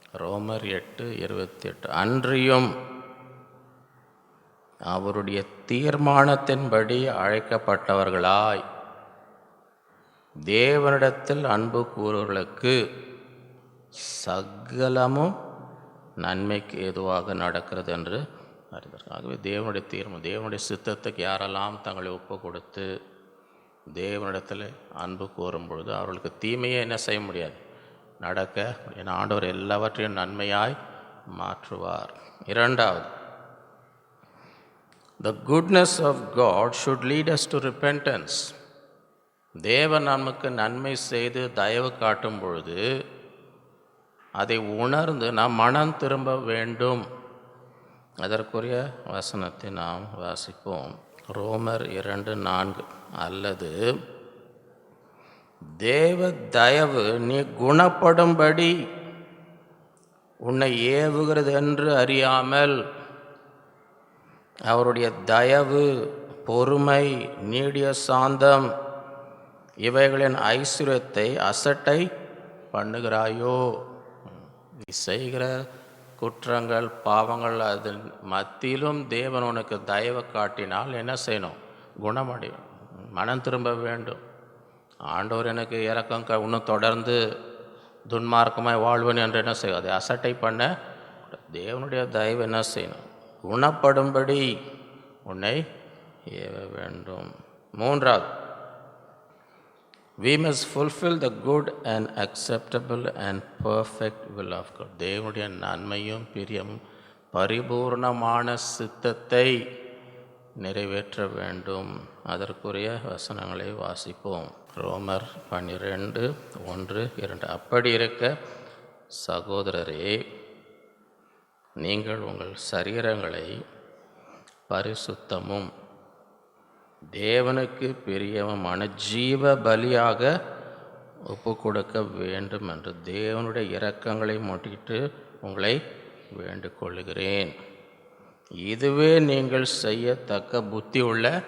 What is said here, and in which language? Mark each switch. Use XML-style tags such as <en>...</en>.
<ta>ரோமர் 8:28. அன்றியும் அவருடைய தீர்மானத்தின்படி அழைக்கப்பட்டவர்களாய் தேவனிடத்தில் அன்பு கூறுவர்களுக்கு சகலமும் நன்மைக்கு ஏதுவாக நடக்கிறது என்று அறிந்தார். ஆகவே தேவனுடைய தீர்மானம், தேவனுடைய சித்தத்துக்கு யாரெல்லாம் தங்களை ஒப்பு கொடுத்து தேவனிடத்தில் அன்பு கூறும் பொழுது அவர்களுக்கு தீமையை என்ன செய்ய முடியாது, நடக்க. என் ஆண்டவர் எல்லாவற்றையும் நன்மையாய் மாற்றுவார். இரண்டாவது,</ta> <en>the goodness of God should lead us to repentance.</en> <ta>தேவன் நமக்கு நன்மை செய்து தயவு காட்டும் பொழுது அதை உணர்ந்து நாம் மனம் திரும்ப வேண்டும். அதற்குரிய வசனத்தை நாம் வாசிப்போம். ரோமர் 2:4. அல்லது தேவ தயவு நீ குணப்படும்படி உன்னை ஏவுகிறது என்று அறியாமல் அவருடைய தயவு, பொறுமை, நீடிய சாந்தம் இவைகளின் ஐஸ்வர்யத்தை அசட்டை பண்ணுகிறாயோ. நீ செய்கிற குற்றங்கள், பாவங்கள், அதன் மத்தியிலும் தேவன் உனக்கு தயவு காட்டினால் என்ன செய்யணும்? குணமடையும், மனம் திரும்ப வேண்டும். ஆண்டவர் எனக்கு இறக்கம் இன்னும் தொடர்ந்து துன்மார்க்கமாய் வாழ்வன் என்று என்ன செய்யும்? அதை அசட்டை பண்ண தேவனுடைய தயவு என்ன செய்யணும்? குணப்படும்படி உன்னை ஏவ வேண்டும். மூன்றாவது,</ta> <en>we must fulfill the good and acceptable and perfect will of God.</en> <ta>தேவனுடைய நன்மையும் பிரியமும் பரிபூர்ணமான சித்தத்தை நிறைவேற்ற வேண்டும். அதற்குரிய வசனங்களை வாசிப்போம். ரோமர் 12:1-2. அப்படி இருக்க சகோதரரே, நீங்கள் உங்கள் சரீரங்களை பரிசுத்தமும் தேவனுக்கு பிரியமான ஜீவ பலியாக ஒப்பு கொடுக்க வேண்டும் என்று தேவனுடைய இரக்கங்களை முன்னிட்டு உங்களை வேண்டிக் கொள்கிறேன். இதுவே நீங்கள் செய்யத்தக்க புத்தி உள்ள</ta>